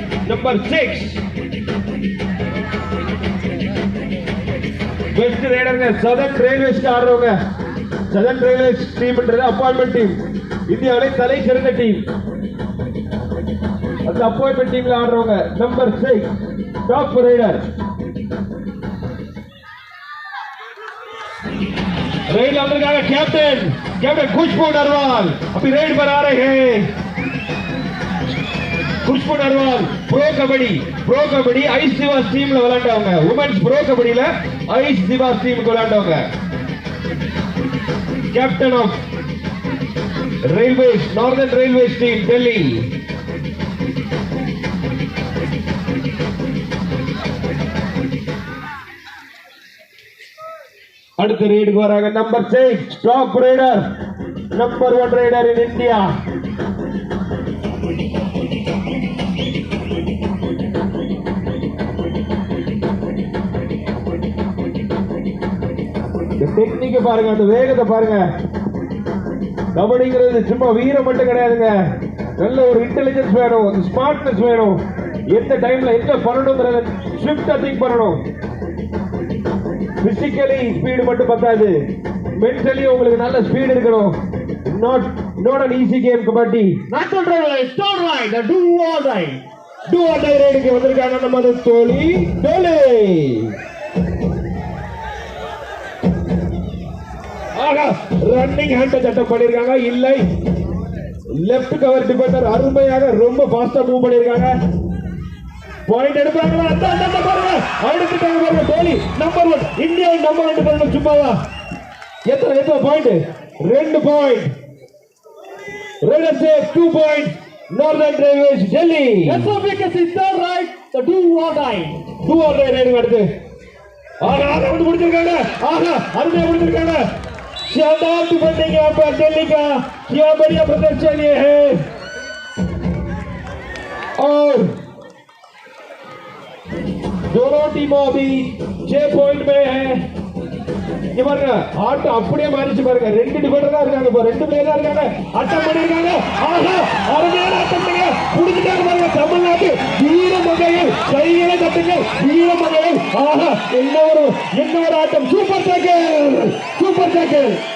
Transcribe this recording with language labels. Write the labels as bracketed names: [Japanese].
[Tamil] Number 6 best ரைடருங்க. Southern railways ஆடுறவங்க. Southern railways டீம்ன்றது appointment team. இந்தியாவிலே தலை சிறந்த டீம். அந்த அப்பாயின்மெண்ட் டீம்ல ஆடுறவங்க. Number 6 top rider. [Hindi] रेड अंदर का कैप्टन खुशबू नरवाल अभी रेड पर आ रहे हैं. [Tamil] खुशबू नरवाल प्रो कबड्डी ஐஸ் சிவாஸ் டீம்ல விளையாண்டவங்க. உமன்ஸ் ப்ரோ கபடியில ஐஸ் சிவாஸ் டீமுக்கு விளையாண்டவங்க. Captain of railways northern railways team Delhi. அடுத்த ரைடுக்கு வராங்க. Number 6 top rider. Number 1 rider in India. Technique பாருங்க, அந்த வேகத்தை பாருங்க. கபடிங்கிறது சும்மா வீரம் மட்டும் கிடையாதுங்க. நல்ல ஒரு இன்டெலிஜென்ஸ் வேணும், ஸ்மார்ட்னஸ் வேணும். எந்த டைம்ல என்ன பண்ணணும்ங்கறத ஸ்விஃப்டா திங்க் பண்ணணும். பிசிக்கலி ஸ்பீடு மட்டும் பத்தாது, மென்டலி உங்களுக்கு நல்ல ஸ்பீடு இருக்கணும். [English] not an easy game kabaddi. not on right, don't right, do or die. [Tamil] do or die ரைடுக்கு வந்திருக்காங்க நம்ம தோழி டோலே. ஆகா, ரன்னிங் ஹேண்ட் சட்டம் பண்ணிருக்காங்க. இல்லை, லெஃப்ட் கவர் டிஃபெண்டர் அருமையாக ரொம்ப ஃபாஸ்டா மூவ் பண்ணிருக்காங்க. பாயிண்ட் எடுப்பாங்களா? அந்த பாருங்க, அடுத்துட்டாங்க பாருங்க டோலி. நம்பர் 1 இந்தியா நம்பர் 1 பாருங்க. சும்மாவா? எத்தனை point? 2 point. Raider save 2 point. Northern railways Delhi. எஸ்எம்விகேசி [English] third right, the do or die [Tamil] ride எடுத்து. ஆகா, வந்து முடிச்சிருக்காங்க. ஆகா, அருமையா முடிச்சிருக்காங்க. [Hindi] शानदार डिफेंडिंग यहाँ पर दिल्ली का. क्या बढ़िया प्रदर्शन ये है. और दोनों टीमों अभी 6 पॉइंट में है. [Tamil] இங்க பாருங்க ஆட்டம் அப்படியே மாறிச்சு பாருங்க. 2 டிஃபெண்டர் தான் இருக்காங்க, இப்போ 2 பிளேயர் தான் இருக்காங்க. அட்டம் பண்ணிருக்காங்க. ஆஹா, அருமையான ஆட்டம் பண்ணுங்க. புடிச்சிட்டாங்க பாருங்க தமிழ்நாட்டு வீரமங்கையில். கைகளை தட்டுங்க வீரமங்கையில். ஆஹா, என்ன ஒரு ஆட்டம். Super tackle, super tackle,